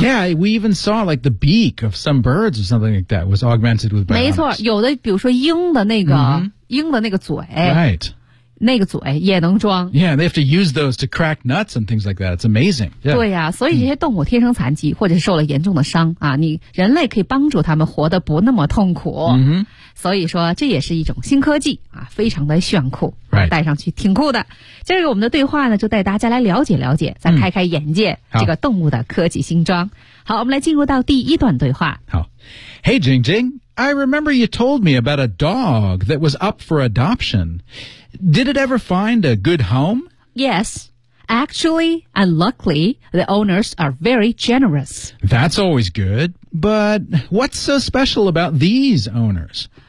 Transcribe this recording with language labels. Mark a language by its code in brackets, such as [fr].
[en] yeah, we even saw like the beak of some birds or something like that was augmented with bionics [zh] 没错，有的比如说鹰的那个、 mm-hmm. 鹰的那个嘴、 [en] right. [zh] 那个嘴也能装 [en] yeah, they have to use those to crack nuts and things like that, it's amazing、yeah. [zh] 对呀、啊，所以这些动物天生残疾、mm-hmm. 或者受了严重的伤啊，你人类可以帮助他们活得不那么痛苦、 mm-hmm. 所以说这也是一种新科技啊，非常的炫酷、 [en] right. [zh] 戴上去挺酷的。今儿我们的对话呢就带大家来了解了解，再开开眼界、嗯、这个动物的科技新装。好，我们来进入到第一段对话。好。 [en] Hey, Jing Jing, I remember you told me about a dog that was up for adoption. Did it ever find a good home? Yes. Actually, and luckily, the owners are very generous. That's always good. But what's so special about these owners?